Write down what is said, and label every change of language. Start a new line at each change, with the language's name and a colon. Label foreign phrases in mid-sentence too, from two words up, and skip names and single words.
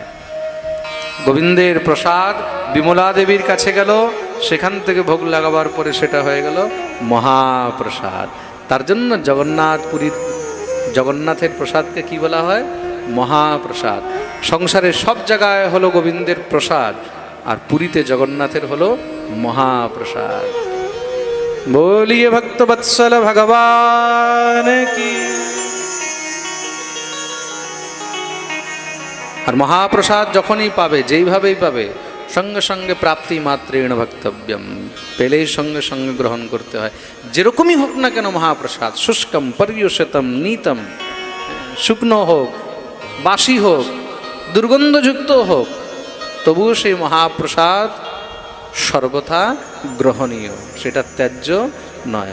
Bangla: গোবিন্দের প্রসাদ বিমলা দেবীর কাছে গেল, সেখান থেকে ভোগ লাগাবার পরে সেটা হয়ে গেল মহাপ্রসাদ। তার জন্য পুরীর জগন্নাথের প্রসাদকে কি বলা হয়? মহাপ্রসাদ। সংসারের সব জায়গায় হলো গোবিন্দের প্রসাদ, আর পুরীতে জগন্নাথের হলো মহাপ্রসাদ।
Hindi: बोलिए भक्त वत्सल भगवान की।
Bangla: আর মহাপ্রসাদ যখনই পাবে, যেইভাবেই পাবে, সঙ্গে সঙ্গে
Sanskrit: প্রাপ্তি মাত্রেণ ভক্তব্যম,
Bangla: পেলেই সঙ্গে সঙ্গে গ্রহণ করতে হয়। যেরকমই হোক না কেন মহাপ্রসাদ,
Sanskrit: শুষ্কম পর্যুষিতম নীতম,
Bangla: শুকনো হোক, বাসি হোক, দুর্গন্ধযুক্ত হোক, তবুও সেই মহাপ্রসাদ সর্বথা গ্রহণীয়, সেটা ত্যায্য নয়।